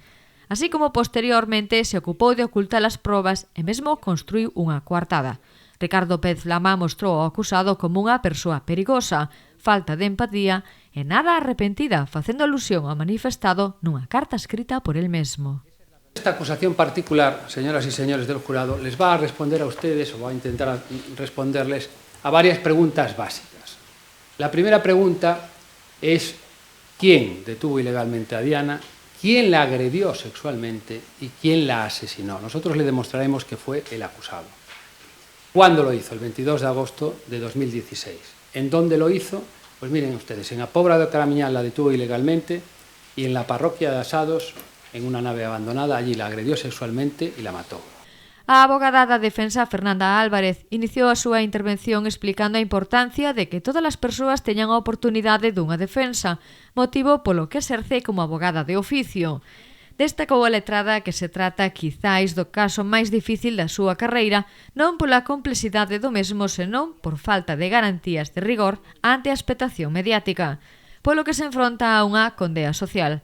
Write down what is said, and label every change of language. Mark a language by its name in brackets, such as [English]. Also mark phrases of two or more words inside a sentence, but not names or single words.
[Galician] Así como posteriormente se ocupou de ocultar as probas e mesmo construiu unha coartada. Ricardo Pérez Lama mostrou ao acusado como unha persoa perigosa, falta de empatía e nada arrepentida, facendo alusión ao manifestado nunha carta escrita por el mesmo. [Spanish] Esta acusación particular, señoras y señores del jurado, les va a responder a ustedes, o va a intentar responderles, a varias preguntas básicas. La primera pregunta es: ¿quién detuvo ilegalmente a Diana? quién la agredió sexualmente y quién la asesinó. Nosotros le demostraremos que fue el acusado. ¿Cuándo lo hizo? El 22 de agosto de 2016. ¿En dónde lo hizo? Pues miren ustedes, en la Pobra de Caramiñal la detuvo ilegalmente y en la parroquia de Asados, en una nave abandonada, allí la agredió sexualmente y la mató. [Galician] A abogada da defensa Fernanda Álvarez iniciou a súa intervención explicando a importancia de que todas as persoas teñan a oportunidade dunha defensa, motivo polo que exerce como abogada de oficio. Destacou a letrada que se trata quizáis do caso máis difícil da súa carreira, non pola complexidade do mesmo, senón por falta de garantías de rigor ante a expectación mediática, polo que se enfronta a unha condea social.